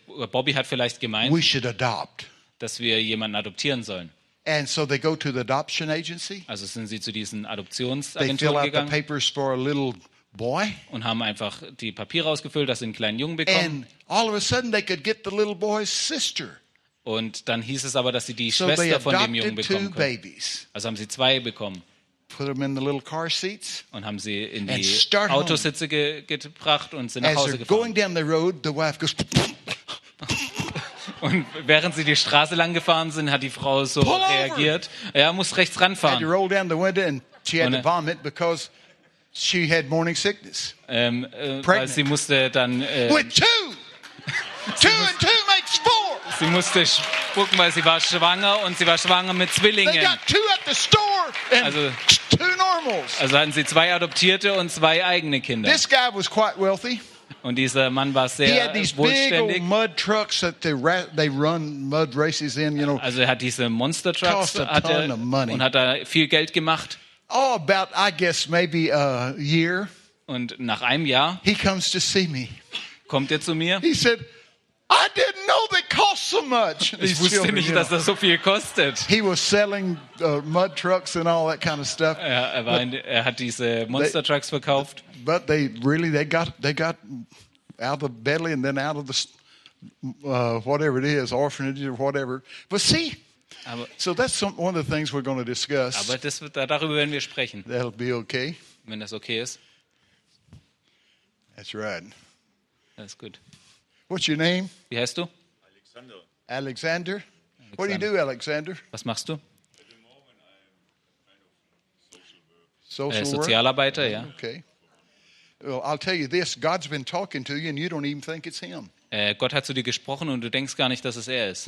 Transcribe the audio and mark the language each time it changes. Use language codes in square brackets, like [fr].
[de] Bobby hat vielleicht gemeint, [en] we should adopt. [de] Dass wir jemanden adoptieren sollen. [en] And so they go to the adoption agency. [de] Also sind sie zu diesen Adoptionsagenturen gegangen. [en] They fill out the papers for a little boy. [de] Und haben einfach die Papiere ausgefüllt, dass sie einen kleinen Jungen bekommen. [en] And all of a sudden they could get the little boy's sister. [de] Und dann hieß es aber, dass sie die Schwester von dem Jungen bekommen können. Also haben sie zwei bekommen. [en] Put them in the little car seats [de] und haben sie in die Autositze gebracht und sind nach Hause gefahren. [en] Going down the road, the wife goes [de] und während sie die Straße lang gefahren sind, hat die Frau so reagiert. Er muss rechts ranfahren. [en] Roll down the window and she had to vomit because she had morning sickness. [de] Weil sie musste dann [en] with two. Two and two makes four. [de] Sie musste spucken, weil sie war schwanger und sie war schwanger mit Zwillingen. [en] They got two at the store and two normals. [de] Also hatten sie zwei Adoptierte und zwei eigene Kinder. [en] This guy was quite wealthy. [de] Und dieser Mann war sehr wohlständig. [en] Mud trucks that they run mud races in, you know. [de] Also er hat diese Monster Trucks und hat da viel Geld gemacht. [en] Oh, about I guess maybe a year. [de] Und nach einem Jahr. [en] He comes to see me. [de] Kommt er zu mir? [en] He said, I didn't know they cost so much. [de] Ich wusste nicht, [en] you know, [de] dass das so viel kostet. [en] He was selling mud trucks and all that kind of stuff. [de] Er hat diese Monster Trucks verkauft. [en] But they got out of the belly and then out of the whatever it is, orphanage or whatever. But see, so that's one of the things we're going to discuss. [de] Aber das wird darüber werden wir sprechen. [en] That'll be okay. [de] Wenn das okay ist. [en] That's right. That's good. What's your name? [de] Wie heißt du? [en] Alexander. Alexander. What do you do, Alexander? [de] Was machst du? Sozialarbeiter, ja. [en] Okay. Well, I'll tell you this, God's been talking to you and you don't even think it's him. [de] Gott hat zu dir gesprochen und du denkst gar nicht, dass es er ist.